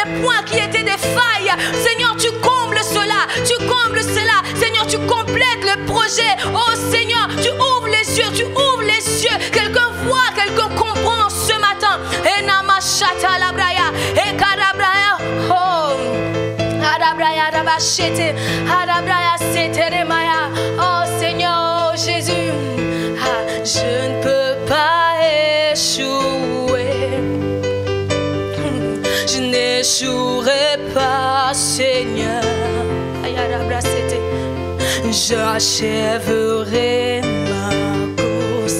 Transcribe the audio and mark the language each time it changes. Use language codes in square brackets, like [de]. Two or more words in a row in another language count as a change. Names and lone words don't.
[fr] points qui étaient des failles. Seigneur, tu combles cela, tu combles cela. Seigneur, tu complètes le projet. Oh Seigneur, tu ouvres les yeux, tu ouvres les yeux. Quelqu'un voit, quelqu'un comprend ce matin. Et namashata labraya, et karabraya, oh, arabraya rabashete, arabraya seteremaya. Oh Seigneur, oh Jésus, je ne peux pas échouer. Je n'échouerai pas, Seigneur. J'achèverai ma course.